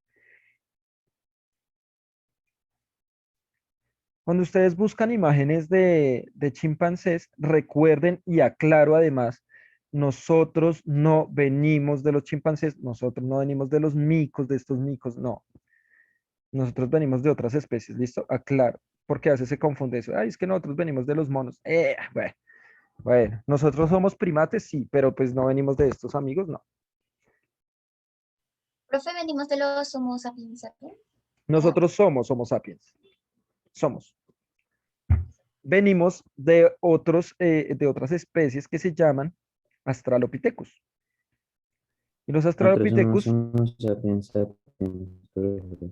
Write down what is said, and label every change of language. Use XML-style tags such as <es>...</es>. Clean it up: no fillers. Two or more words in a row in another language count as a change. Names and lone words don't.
<es>Cuando ustedes buscan imágenes de chimpancés, recuerden y aclaro además, nosotros no venimos de los chimpancés, nosotros no venimos de los micos, de estos micos, no. Nosotros venimos de otras especies, ¿listo? Aclaro, porque a veces se confunde eso. Ay, es que nosotros venimos de los monos. Bueno, bueno, nosotros somos primates, sí, pero pues no venimos de estos amigos, no. Profe, venimos de los Homo sapiens sapiens. Nosotros somos Homo sapiens. Somos. Venimos de otras especies que se llaman Australopithecus. Y los Nosotros somos Australopithecus, Homo sapiens sapiens, profe.</es>